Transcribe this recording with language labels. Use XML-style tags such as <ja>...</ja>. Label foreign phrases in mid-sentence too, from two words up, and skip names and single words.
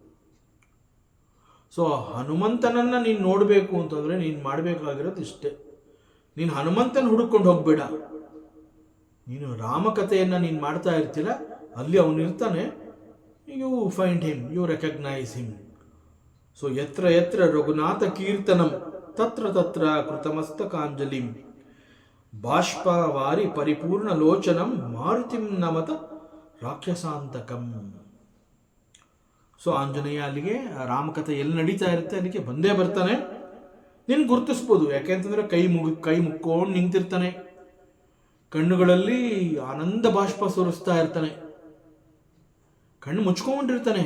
<kn>ಸೊ ಹನುಮಂತನನ್ನ ನೀನು ನೋಡಬೇಕು ಅಂತಂದ್ರೆ ನೀನು ಮಾಡಬೇಕಾಗಿರೋದು ಇಷ್ಟೇ. ನೀನು ಹನುಮಂತನ ಹುಡುಕೊಂಡು ಹೋಗ್ಬೇಡ, ನೀನು ರಾಮಕಥೆಯನ್ನು ನೀನು ಮಾಡ್ತಾ ಇರ್ತಿಲ್ಲ, ಅಲ್ಲಿ ಅವನಿರ್ತಾನೆ.</kn> <en>you find him, you recognise him.</en> <sa>ಸೊ ಯತ್ರ ಯತ್ರ ರಘುನಾಥ ಕೀರ್ತನಂ ತತ್ರ ತತ್ರ ಕೃತಮಸ್ತಕಾಂಜಲಿಂ ಬಾಷ್ಪವಾರಿ ಪರಿಪೂರ್ಣ ಲೋಚನಂ ಮಾರುತಿಂ ನಮತ ರಾಕ್ಷಸಾಂತಕಂ.</sa> <kn>ಸೊ ಆಂಜನೇಯ ಅಲ್ಲಿಗೆ ರಾಮಕಥೆ ಎಲ್ಲಿ ನಡೀತಾ ಇರುತ್ತೆ ಅಲ್ಲಿಗೆ ಬಂದೇ ಬರ್ತಾನೆ. ನೀನು ಗುರುತಿಸ್ಬೋದು, ಯಾಕೆಂತಂದ್ರೆ ಕೈ ಮುಕ್ಕೊಂಡು ನಿಂತಿರ್ತಾನೆ, ಕಣ್ಣುಗಳಲ್ಲಿ ಆನಂದ ಬಾಷ್ಪ ಸುರಿಸ್ತಾ ಇರ್ತಾನೆ, ಕಣ್ಣು ಮುಚ್ಕೊಂಡಿರ್ತಾನೆ.</kn>